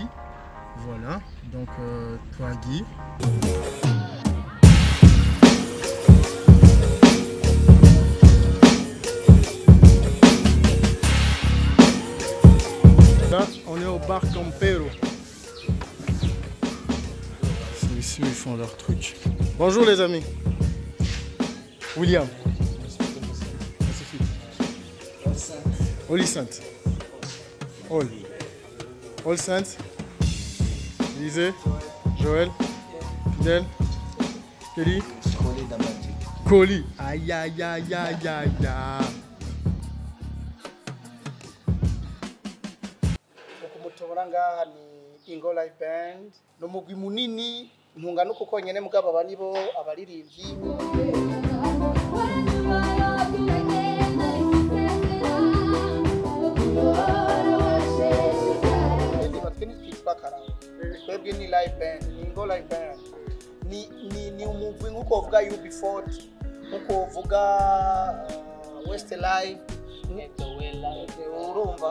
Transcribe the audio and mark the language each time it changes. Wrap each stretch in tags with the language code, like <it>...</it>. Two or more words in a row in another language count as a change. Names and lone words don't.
<fr>Voilà, donc toi Guy. Là, on est au bar Campero. C'est ici où ils font leur truc. Bonjour les amis. William. Holy Saint. All Saint. Élisée. Joël. Fidèle. Kelly. Colis. Aïe aïe aïe aïe aïe aïe.</fr> <rn>Mutubona ngaha ni Ingo Live Band n'umugwi munini ntungana uko konyene mugabo abandi bo abaririmbyi twebwe ni</rn> <en>live band,</en> <rn>ni Ingo Live Band, ni umugwi nk'uko uvuga UB40, nk'uko uvuga West Live, urumva</rn>